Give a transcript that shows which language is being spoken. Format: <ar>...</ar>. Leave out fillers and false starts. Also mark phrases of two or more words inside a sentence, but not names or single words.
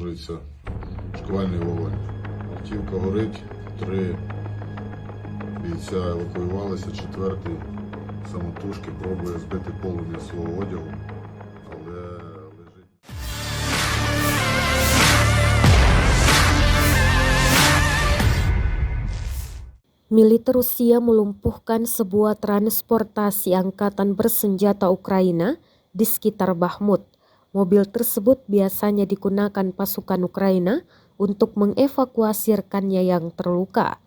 <uk>поширюється шквальний вогонь. Автівка горить, 3 бійця евакуювалися, 4-й самотужки пробує збити полум'я свого одягу, але лежить.</uk> <id>Militer Rusia melumpuhkan sebuah transportasi angkatan bersenjata Ukraina di sekitar Bakhmut. Mobil tersebut biasanya digunakan pasukan Ukraina untuk mengevakuasi rekannya yang terluka.</id>